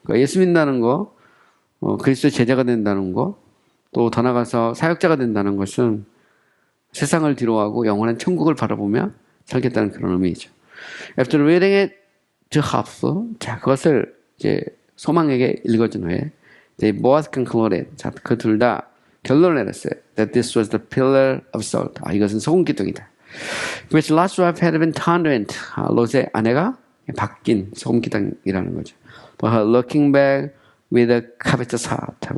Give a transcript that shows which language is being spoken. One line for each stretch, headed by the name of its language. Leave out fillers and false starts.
Korean: 그러니까 예수 믿는다는 거, 그리스도의 제자가 된다는 거, 또 더 나가서 사역자가 된다는 것은 세상을 뒤로하고 영원한 천국을 바라보며 살겠다는 그런 의미이죠.
English: After reading it to Hopf,
Korean: 자, 그것을 이제 소망에게 읽어준 후에,
English: they both concluded,
Korean: 자, 그 둘 다 결론을 내렸어요.
English: That this was the pillar of salt.
Korean: 이것은 소금 기둥이다.
English: Which Lot's wife had been turned into.
Korean: 롯의 아내가 바뀐 소금 기둥이라는 거죠.
English: But her looking back with a covetous heart.